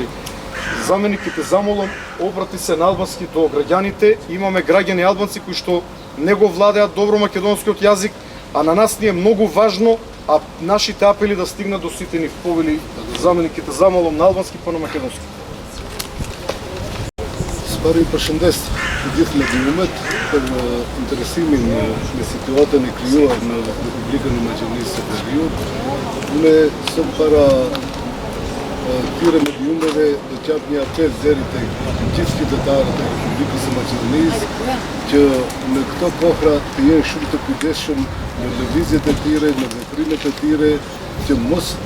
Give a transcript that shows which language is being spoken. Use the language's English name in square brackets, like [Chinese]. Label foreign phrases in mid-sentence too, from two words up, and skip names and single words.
[Macedonian] Заменикот е замолам, обрати се на албански до граѓаните. Имаме граѓани албанци кои што не го владеат добро македонскиот јазик, а на нас ни е многу важно, а нашите апели да стигнат до сите нив. Повели заменикот е замолам на албански па на македонски. [Albanian] Спари përshëndes të gjithë mediumet për interesimin në situatën e krijuar në Republikën e Maqedonisë së Veriut. Unë sot para këtyre mediumeve do t'jap një apel deri tek gjithë qytetarët e Republikës së Maqedonisë që në këto kohra të jenë shumë të kujdesshëm në lëvizjet e tyre, në veprimet e tyre, që mos